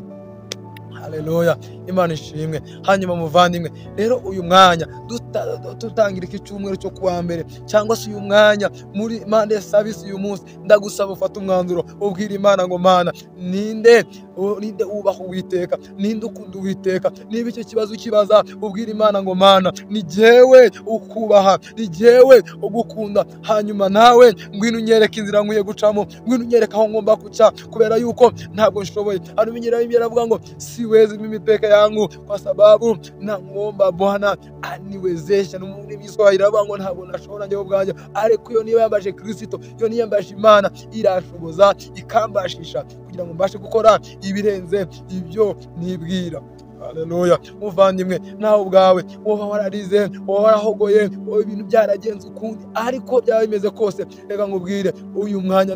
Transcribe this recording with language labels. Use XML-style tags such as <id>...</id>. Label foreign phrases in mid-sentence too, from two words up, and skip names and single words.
<rw>Haleluya, Imana ishimwe. Hanyuma muvandimwe, rero uyu mwanya tutangira iki cyumweru cyo kuwa mbere cyangwa se uyu mwanya muri</rw> <en>Monday service</en> <rw>uyu munsi, ndagusaba ufata umwanzuro ubwira Imana ngo Mana, ninde ninde wubaha Uwiteka, ninde ukunda Uwiteka. Niba icyo kibazo ukibaza ubwira Imana ngo Mana ni jyewe ukubaha, ni jyewe ugukunda, hanyuma nawe ngwino unyereka inzira nkwiye gucamo, ngwino unyereka aho ngomba kuca, kubera yuko ntabwo nshoboye. Anumenyera Biblia avuga ngo</rw> <sw>siwezi mimi peke yangu kwa sababu namwomba Bwana aniwezesha.</sw> <rw>N'umuntu Kiswahili avuga ngo ntabwo nashobora njyewe ubwanjye, ariko iyo niba yambaje Kristo, iyo niba yambaje Imana irashoboza ikambashisha kugira ngo mbashe gukora ibirenze ibyo nibwira. Haleluya. Muvandimwe, nawe ubwawe woba wararize, woba warahogoye, ibintu byaragenze ukundi, ariko byaba bimeze kose, reka nkubwire uyu mwanya</rw>